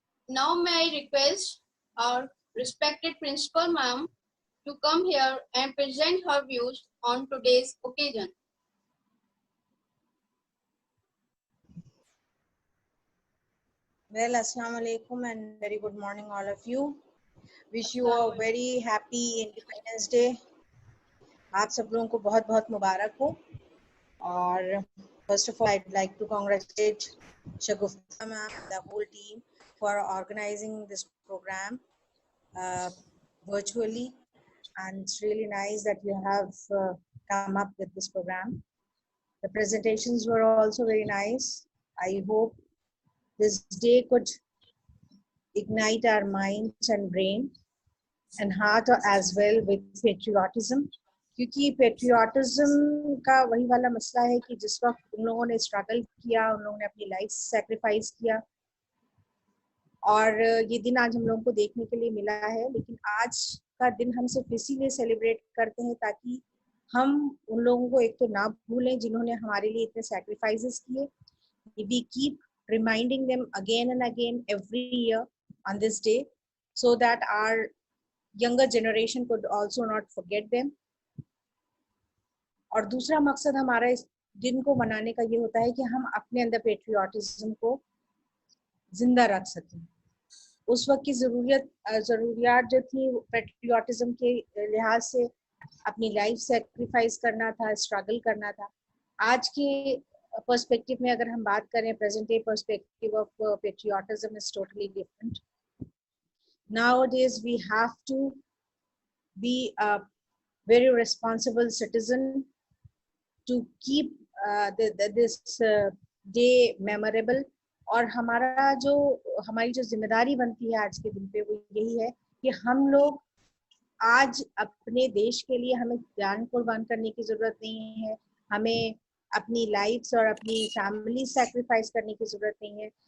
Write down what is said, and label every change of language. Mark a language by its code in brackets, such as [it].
[en] Now may I request our respected principal ma'am to come here and present her views on today's occasion. Well, Assalamu alaikum and very good morning all of you. Wish you a very happy Independence Day. [hi] आप सब लोगों को बहुत बहुत मुबारक हो। [en] और first of all, I'd like to congratulate Shagufta ma'am and the whole team for organizing this program virtually, and it's really nice that you have come up with this program. The presentations were also very nice. I hope this day could ignite our minds and brain and heart as well with patriotism, [hi] क्योंकि patriotism का वही वाला मसला है कि जिस वक्त उन लोगों ने स्ट्रगल किया, उन लोगों ने अपनी लाइफ सैक्रिफाइस किया और ये दिन आज हम लोगों को देखने के लिए मिला है। लेकिन आज का दिन हम सिर्फ इसीलिए सेलिब्रेट करते हैं ताकि हम उन लोगों को एक तो ना भूलें जिन्होंने हमारे लिए इतने सैक्रिफाइसेस किए। [en] We keep reminding them again and again every year on this day, so that our younger generation could also not forget them. [hi] और दूसरा मकसद हमारा इस दिन को मनाने का ये होता है कि हम अपने अंदर पेट्रियाटिज्म को जिंदा रख सकें। उस वक्त की ज़रूरियात जो थी पेट्रियाटिज्म के लिहाज से अपनी लाइफ सेक्रीफाइस करना था, स्ट्रगल करना था। आज के पर्सपेक्टिव में अगर हम बात करें, [en] Present day perspective of patriotism is totally different. Nowadays we have to be a very responsible citizen to keep this day memorable। [hi] और हमारी जो जिम्मेदारी बनती है आज के दिन पे वो यही है कि हम लोग आज अपने देश के लिए हमें जान कुर्बान करने की जरूरत नहीं है, हमें अपनी लाइफ्स और अपनी फैमिली सैक्रिफाइस करने की जरूरत नहीं है।